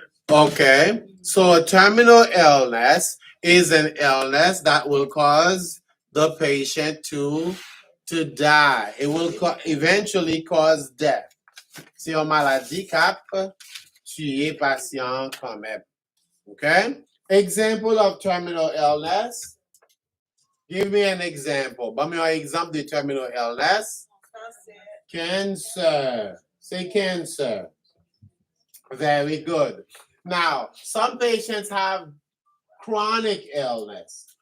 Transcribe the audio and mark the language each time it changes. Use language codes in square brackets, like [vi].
[en] Okay, so a terminal illness is an illness that will cause the patient to die. It will eventually cause death. [fr] C'est une maladie qui peut tuer patient quand même. [en] Okay? Example of terminal illness. Give me an example. Give me an example de terminal illness. Cancer. Say cancer. Very good. Now, some patients have chronic illness.